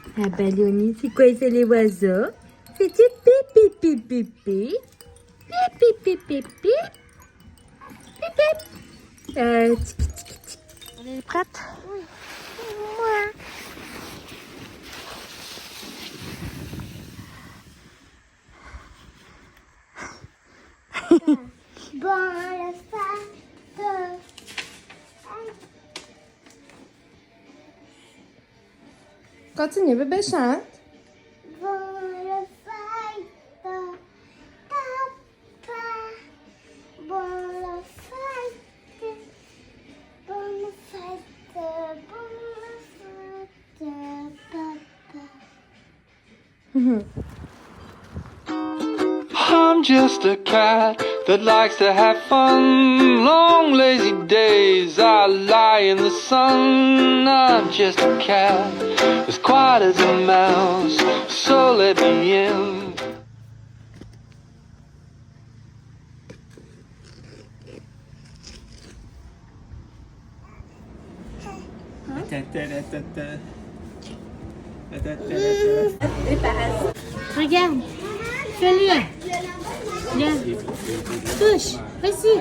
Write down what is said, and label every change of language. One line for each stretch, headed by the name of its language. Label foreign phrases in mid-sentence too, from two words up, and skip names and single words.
French: Ah, Balloni, c'est quoi ça les oiseaux? C'est du pipi pipi pipi. Pipi pipi pipi. Pipi. Tiki tiki tiki. On est prête? Oui. Moi. Bon, le sac. Continue, bébé, chante. Bon, le sac. Papa. Bon, le sac. Bon, le sac. Bon, le sac. Papa.
English: I'm just a cat that likes to have fun. Long lazy days I lie in the sun. I'm just a cat as quiet as a mouse, so let me in.
French: Regarde. Fais-le. Viens. Touche. Vas-y.